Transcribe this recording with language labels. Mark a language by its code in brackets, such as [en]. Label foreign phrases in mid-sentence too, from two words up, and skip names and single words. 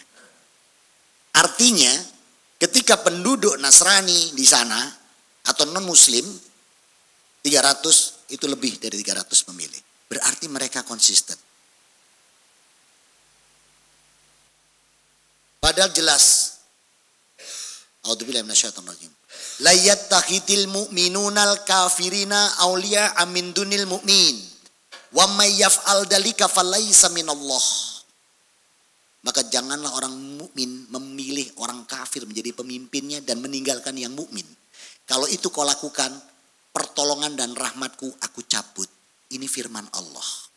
[id] Artinya ketika penduduk Nasrani di sana atau non muslim 300 itu lebih dari 300 pemilih. Berarti mereka konsisten. Padahal jelas. [ar] أعوذ بالله من الشيطان الرجيم. لا يتخذ المؤمنون الكافرين أولياء من دون المؤمنين. ومن يفعل ذلك فليس من الله. [id] Maka janganlah orang mukmin memilih orang kafir menjadi pemimpinnya dan meninggalkan yang mukmin. Kalau itu kau lakukan, pertolongan dan rahmatku aku cabut. Ini firman Allah.